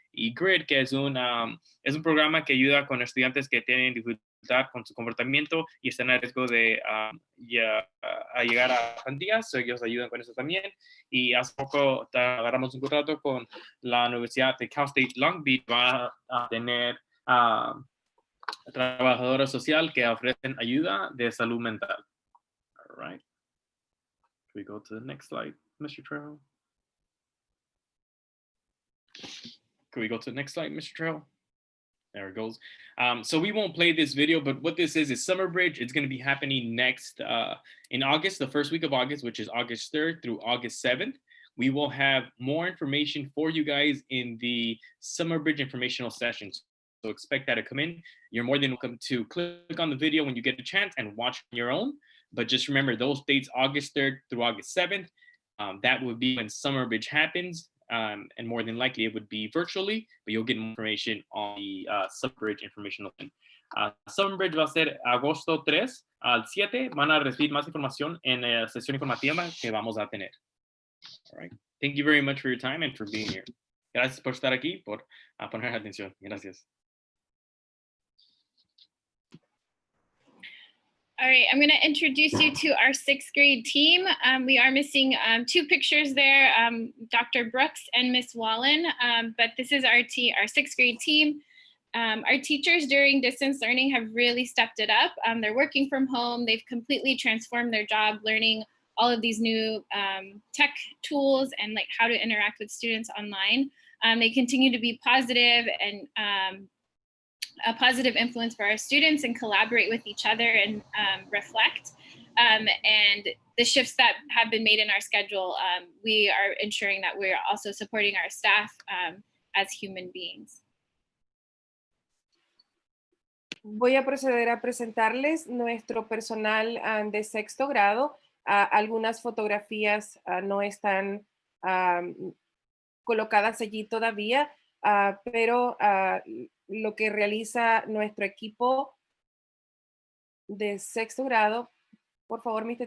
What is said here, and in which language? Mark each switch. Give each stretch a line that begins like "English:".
Spanish: Y GRID, que es un programa que ayuda con estudiantes que tienen dificultad con su comportamiento y están a riesgo de llegar a pandillas. Ellos ayudan con eso también. Y hace poco agarramos un contrato con la Universidad de Cal State Long Beach. Va a tener trabajadora social que ofrecen ayuda de salud mental.
English: All right. Can we go to the next slide, Mr. Trejo? Can we go to the next slide, Mr. Trejo? There it goes. So we won't play this video, but what this is Summer Bridge. It's going to be happening next in August, the first week of August, which is August 3rd through August 7th. We will have more information for you guys in the Summer Bridge informational sessions. So expect that to come in. You're more than welcome to click on the video when you get a chance and watch on your own. But just remember those dates, August 3rd through August 7th. That would be when Summer Bridge happens. And more than likely it would be virtually, but you'll get more information on the Summer Bridge informational.
Spanish: Summer Bridge va a ser agosto 3 al 7. Van a recibir más información en la sesión informativa que vamos a tener.
English: All right. Thank you very much for your time and for being here.
Spanish: Gracias por estar aquí, por poner atención. Gracias.
English: All right, I'm going to introduce you to our 6th grade team. We are missing 2 pictures there, Dr. Brooks and Miss Wallen, but this is our 6th grade team. Our teachers during distance learning have really stepped it up. They're working from home. They've completely transformed their job, learning all of these new tech tools and like how to interact with students online. They continue to be positive and a positive influence for our students and collaborate with each other and reflect. And the shifts that have been made in our schedule, we are ensuring that we're also supporting our staff as human beings.
Spanish: Voy a proceder a presentarles nuestro personal de 6º grado. Algunas fotografías no están colocadas allí todavía, pero lo que realiza nuestro equipo de 6º grado. Por favor, Mr.